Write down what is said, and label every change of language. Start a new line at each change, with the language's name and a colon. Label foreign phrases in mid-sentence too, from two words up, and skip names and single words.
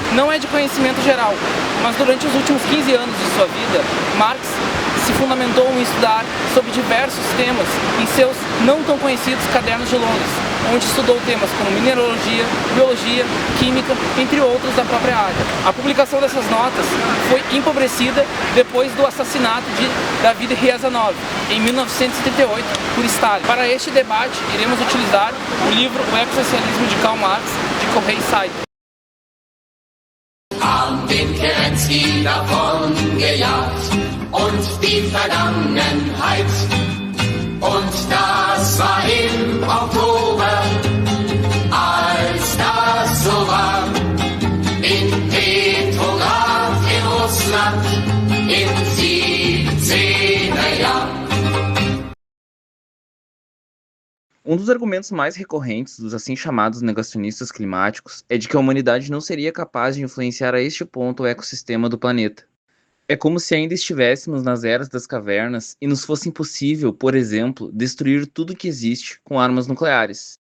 Portuguese: Não é de conhecimento geral, mas durante os últimos 15 anos de sua vida, Marx se fundamentou em estudar sobre diversos temas em seus não tão conhecidos cadernos de Londres, onde estudou temas como mineralogia, biologia, química, entre outros da própria área. A publicação dessas notas foi empobrecida depois do assassinato de David Riazanov, em 1938, por Stalin. Para este debate, iremos utilizar o livro O Ecossocialismo de Karl Marx, de Correia e Saito.
German: Haben den Kerensky davon gejagt und die Vergangenheit. Und das war im Oktober, als das so war, in Petrograd in Russland im 17er Jahr.
Portuguese: Um dos argumentos mais recorrentes dos assim chamados negacionistas climáticos é de que a humanidade não seria capaz de influenciar a este ponto o ecossistema do planeta. É como se ainda estivéssemos nas eras das cavernas e nos fosse impossível, por exemplo, destruir tudo que existe com armas nucleares.